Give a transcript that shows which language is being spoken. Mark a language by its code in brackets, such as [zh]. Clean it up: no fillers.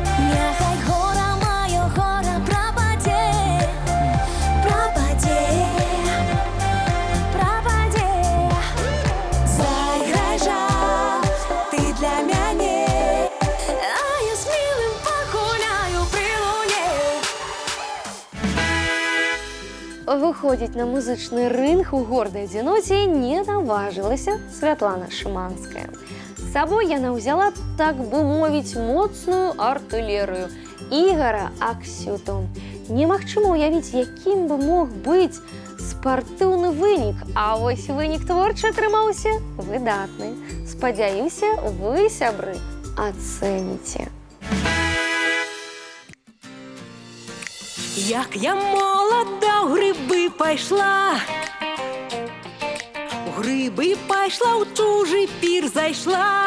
[uk] Нехай гора моё, гора пропаде, пропаде, пропаде. [ru] Заиграй же ты для мяне, а я с милым погуляю при луне. [be] Выходзіць на музычны рынг у гордай адзіноце не наважылася Святлана Шыманская. З сабой яна ўзяла, так бы мовіць, моцную артылерыю Ігара Аксюту. Немагчыма ўявіць, якім бы мог быць спартыўны вынік, а вось вынік творчы атрымаўся выдатны. Спадзяюся, вы, сябры, ацэніце. [uk] Як я молода у гриби пайшла, у гриби пайшла, у чужий пір зайшла.